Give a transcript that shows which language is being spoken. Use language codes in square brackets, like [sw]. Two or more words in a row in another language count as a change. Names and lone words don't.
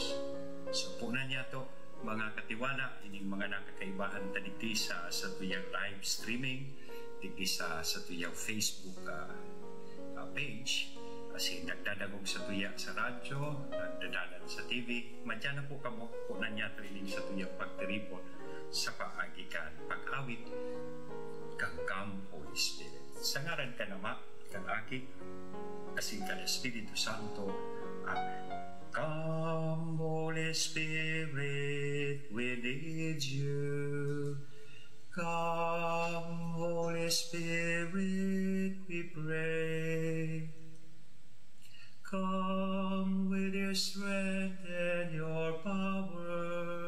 [bik] So punan niya to mga katiwala, ining mga nakakaibahan tadigdi sa tuyang [en] live streaming, [bik] digdi sa tuyang Facebook page, kasi nagdadagog sa tuya sa radyo, nagdadalan sa TV, madyan na po kamo punan niya to ining sa tuyang pagtiripon sa paagikan pag-awit kang [en] Holy Spirit. [bik] Sa ngaran ka nama, kang Aki, kasing ka Espiritu Santo. [en] Amen. Come, Holy Spirit, we need you. Come, Holy Spirit, we pray. Come with your strength and your power.